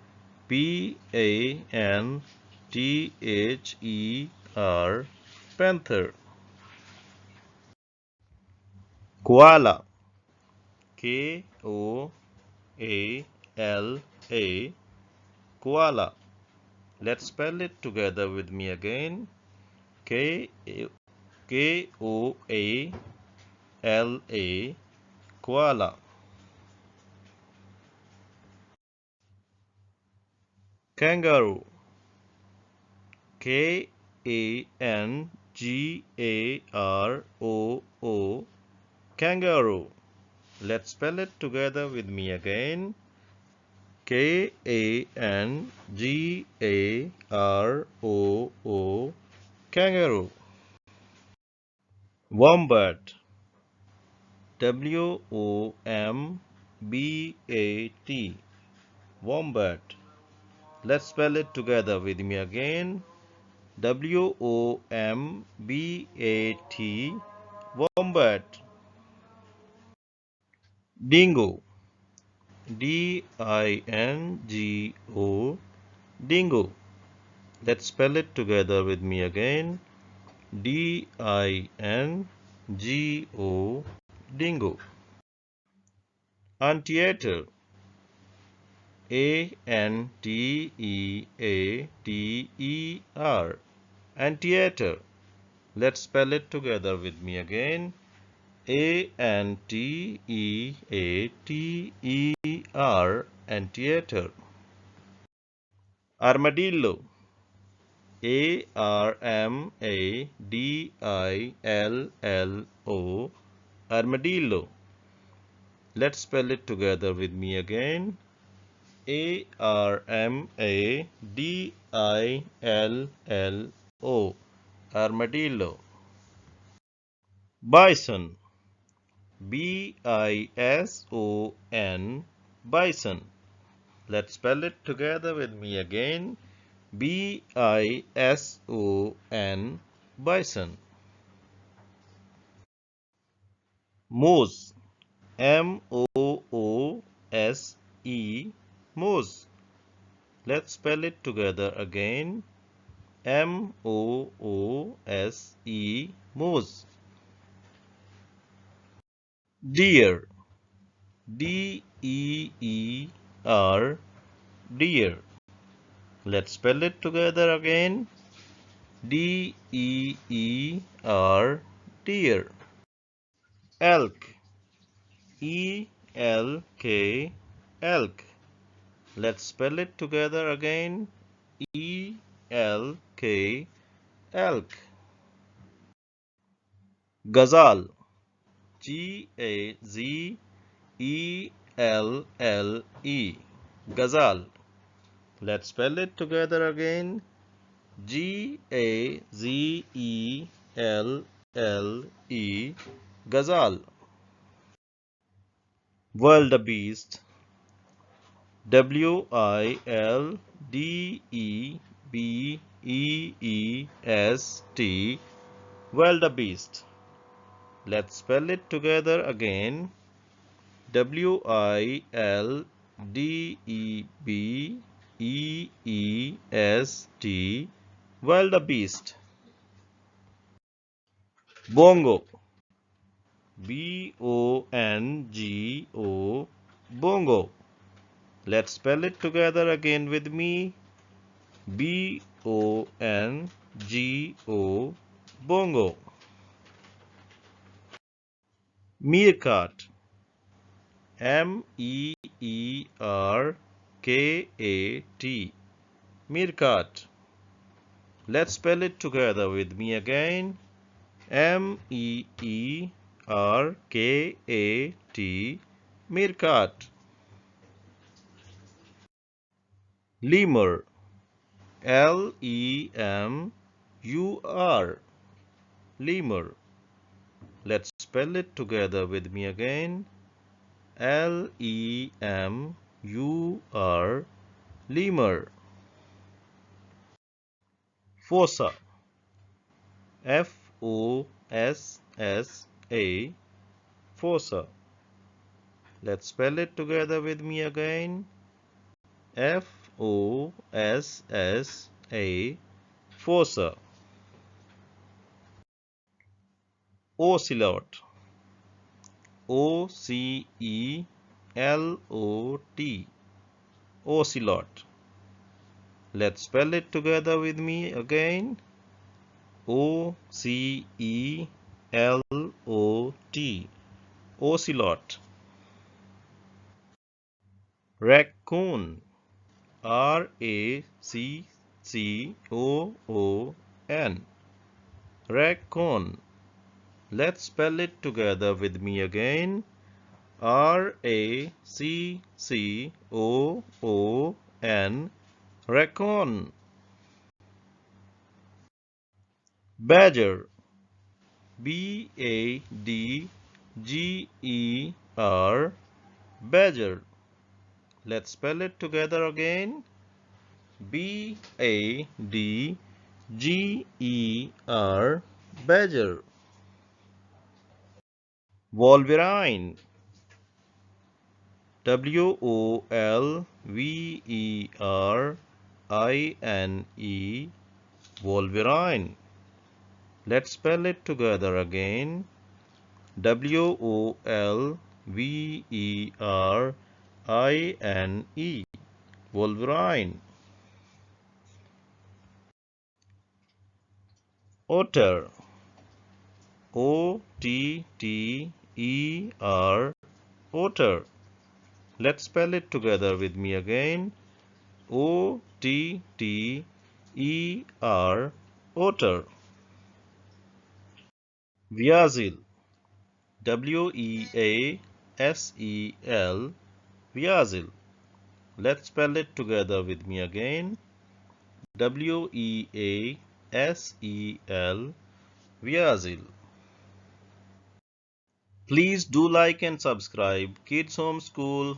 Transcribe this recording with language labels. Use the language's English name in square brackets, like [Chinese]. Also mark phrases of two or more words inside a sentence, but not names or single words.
[English] P-A-N-T-H-E-R, panther. Koala, K-O-A-L-A, koala. Let's spell it together with me again. K-O-A-L-A, koala. Kangaroo, K-A-N-G-A-R-O-O, kangaroo. Let's spell it together with me again. K-A-N-G-A-R-O-O, kangaroo. Wombat, W-O-M-B-A-T, wombat. Let's spell it together with me again. W-O-M-B-A-T, wombat. Dingo, D-I-N-G-O, dingo. Let's spell it together with me again. D-I-N-G-O, dingo. Anteater, A-N-T-E-A-T-E-R, anteater. Let's spell it together with me again. A-N-T-E-A-T-E-R, anteater. Armadillo, A-R-M-A-D-I-L-L-O, armadillo. Let's spell it together with me again. A-R-M-A-D-I-L-L-O, armadillo. Bison, B-I-S-O-N, bison. Let's spell it together with me again. B-I-S-O-N, bison. Moose, M-O-O-S-E, moose. Let's spell it together again. M-O-O-S-E, moose. Deer, D-E-E-R, deer. Let's spell it together again. D-E-E-R, deer. Elk, E-L-K, elk. Let's spell it together again. E-L-K, elk. Gazelle, G-A-Z-E-L-L-E, gazelle. Let's spell it together again. G-A-Z-E-L-L-E, gazelle. Wildebeest, W-I-L-D-E-B-E-E-S-T, wildebeest. Let's spell it together again. W-I-L-D-E-B-E-E-S-T, wildebeest. Bongo, B-O-N-G-O, bongo. Let's spell it together again with me. B-O-N-G-O, bongo. Meerkat, M-E-E-R-K-A-T. Meerkat. Let's spell it together with me again. M-E-E-R-K-A-T. Meerkat. Lemur. L-E-M-U-R. Lemur. Let's spell it together with me again. L-E-M-U-R. Lemur. Fossa. F-O-S-S-A. Fossa. Let's spell it together with me again. F-O-S-S-A. Fossa. Ocelot. O-C-E-L-O-T. Ocelot. Let's spell it together with me again. O-C-E-L-O-T. Ocelot. Raccoon. R-A-C-C-O-O-N. Raccoon. Let's spell it together with me again. R-A-C-C-O-O-N. Raccoon. Badger. B-A-D-G-E-R. Badger. Let's spell it together again. B-A-D-G-E-R. Badger. Wolverine. W-O-L-V-E-R-I-N-E. Wolverine. Let's spell it together again. W-O-L-V-E-R-I-N-E. Wolverine. Otter. O-T-T-E-R. Otter. Let's spell it together with me again. O-T-T-E-R. Otter. Weasel. W-E-A-S-E-L. Weasel. Let's spell it together with me again. W-E-A-S-E-L. Weasel. Please do like and subscribe Kids Home School.